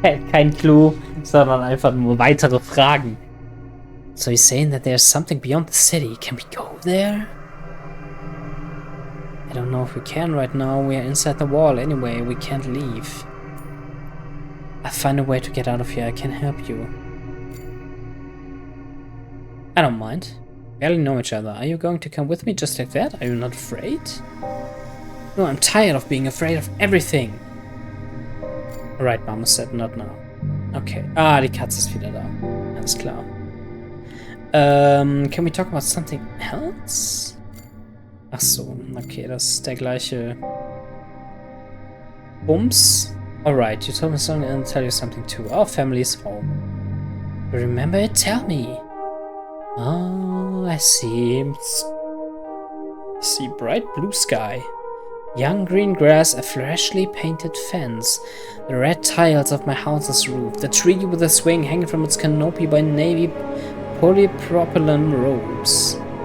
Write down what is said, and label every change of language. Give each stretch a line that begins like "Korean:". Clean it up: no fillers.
German: Kein Clou, sondern einfach nur weitere Fragen.
English: So he's saying that there's something beyond the city. Can we go there? I don't know if we can right now. We are inside the wall anyway. We can't leave. I'll find a way to get out of here. I can help you. I don't mind. We barely know each other. Are you going to come with me just like that? Are you not afraid? No, I'm tired of being afraid of everything. Alright, Mama said not now. Okay.
German: Ah, die Katze ist wieder da. Alles klar.
English: Can we talk about something else?
German: Ach so, okay, das ist der gleiche Bums.
English: Alright, you told me something and I'll tell you something too. Our family's home. You remember it? Tell me. Oh, I see. See bright blue sky. Young green grass, a freshly painted fence, the red tiles of my house's roof, the tree with a swing hanging from its canopy by navy polypropylene ropes.